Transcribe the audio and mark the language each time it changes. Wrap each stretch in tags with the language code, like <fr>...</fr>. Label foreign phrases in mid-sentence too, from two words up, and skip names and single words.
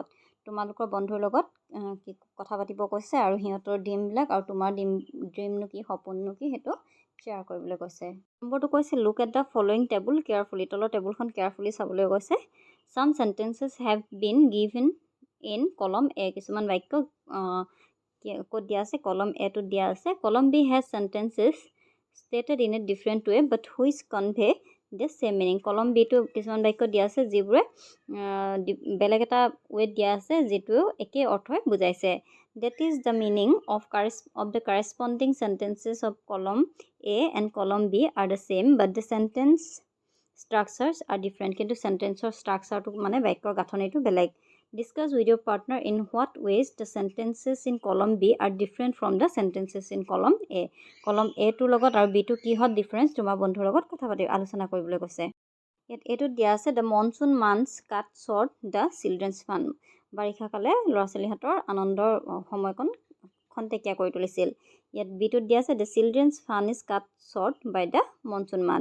<as>তোমালোকৰ বন্ধুৰ লগত কি কথা পাতিব কৈছে আৰু সিহঁতৰ ড্ৰিমবিলাক আৰু তোমাৰ ড্ৰিমনো কি, সপোননো কি, সেইটো শ্বেয়াৰ কৰিবলৈ কৈছে। নম্বৰটো কৈছে</as> <en>look at the following table carefully.</en> <as>তলৰ টেবুলখন কেয়াৰফুলি চাবলৈ কৈছে।</as> <en>Some sentences have been given in column A.</en> <as>কিছুমান বাক্য ক'ত দিয়া আছে? কলম এটোত দিয়া আছে।</as> <en>column B has sentences stated in a different way but which convey the same meaning.</en> <as>কলম বিটো কিছুমান বাক্য দিয়া আছে যিবোৰে বেলেগ এটা ৱেত দিয়া আছে যিটো একে অৰ্থই বুজাইছে।</as> <en>That is the meaning of the corresponding sentences of column A and column B are the same but the sentence structures are different.</en> <as>কিন্তু চেণ্টেন্সৰ ষ্ট্ৰাকচাৰটো মানে বাক্যৰ গাঁথনিটো বেলেগ।</as> <en>Discuss with your partner in what ways the sentences in column B are different from the sentences in column A.</en> <as>কলম এটোৰ লগত আৰু বিটো কিহত ডিফাৰেঞ্চ তোমাৰ বন্ধুৰ লগত আলোচনা কৰিবলৈ কৈছে। ইয়াত এইটোত দিয়া আছে</as> <en>the monsoon months cut short the children's fun.</en> <as>বাৰিষা কালে ল'ৰা ছোৱালীহঁতৰ আনন্দৰ সময়কণ খন্তেকীয়া কৰি তুলিছিল। ইয়াত বিটোত দিয়া আছে</as> <en>the children's fun is cut short by the monsoon month.</en>